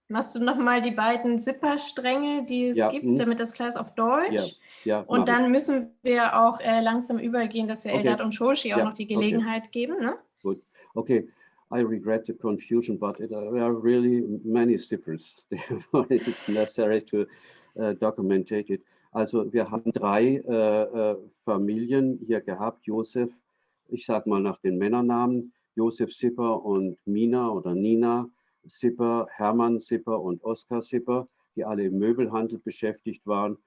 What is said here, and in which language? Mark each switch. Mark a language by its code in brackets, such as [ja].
[de] machst du nochmal die beiden Zipperstränge, die es gibt, damit das klar ist, auf Deutsch? Ja, und dann müssen wir auch langsam übergehen, dass wir Eldad und Shoshi auch noch die Gelegenheit geben. Ne? [en] Good. Okay. I regret the confusion, but there are really many Ziffers. Therefore, it's necessary to document it. [de] Also, wir haben drei Familien hier gehabt. Josef, ich sage mal nach den Männernamen, Josef Sipper und Mina oder Nina Sipper, Hermann Sipper und Oskar Sipper, die alle im Möbelhandel beschäftigt waren.